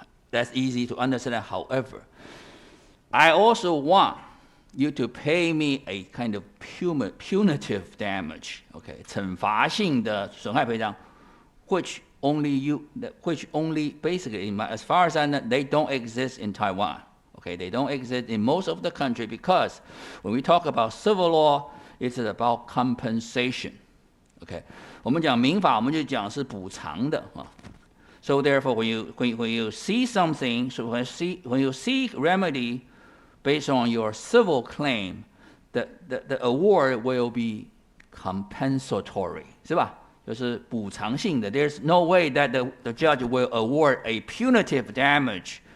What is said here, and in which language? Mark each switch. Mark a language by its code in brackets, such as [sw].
[en] That's easy to understand. However, I also want you to pay me a kind of punitive damage, okay, [zh] 惩罚性的损害赔偿 [en] which only basically, as far as I know, they don't exist in Taiwan. Okay, they don't exist in most of the country because when we talk about civil law, it's about compensation. [zh] Okay, 我们讲民法，我们就讲是补偿的啊。 [en] So therefore, when you see something, so when you seek remedy based on your civil claim, the award will be compensatory, [zh] 是吧？就是补偿性的。 [en] There's no way that the judge will award a punitive damage.